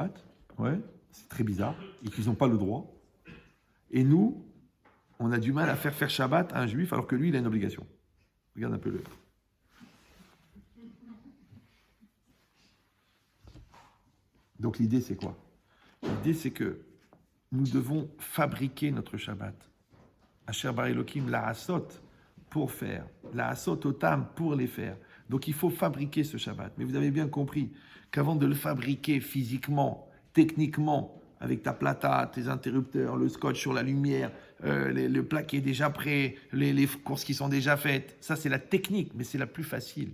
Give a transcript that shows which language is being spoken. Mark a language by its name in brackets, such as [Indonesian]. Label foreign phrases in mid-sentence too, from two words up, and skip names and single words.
[French] » Ouais, c'est très bizarre. Et qu'ils n'ont pas le droit. Et nous, on a du mal à faire Shabbat à un juif alors que lui, il a une obligation. Regarde un peu le... Donc l'idée, c'est quoi? L'idée, c'est que nous devons fabriquer notre Shabbat. [Hebrew] Asher bar Elokim, la asot [French] pour faire, [Hebrew] la asot otam [French] pour les faire. Donc il faut fabriquer ce Shabbat. Mais vous avez bien compris qu'avant de le fabriquer physiquement, techniquement, avec ta plata, tes interrupteurs, le scotch sur la lumière, le plat qui est déjà prêt, les courses qui sont déjà faites, ça c'est la technique, mais c'est la plus facile.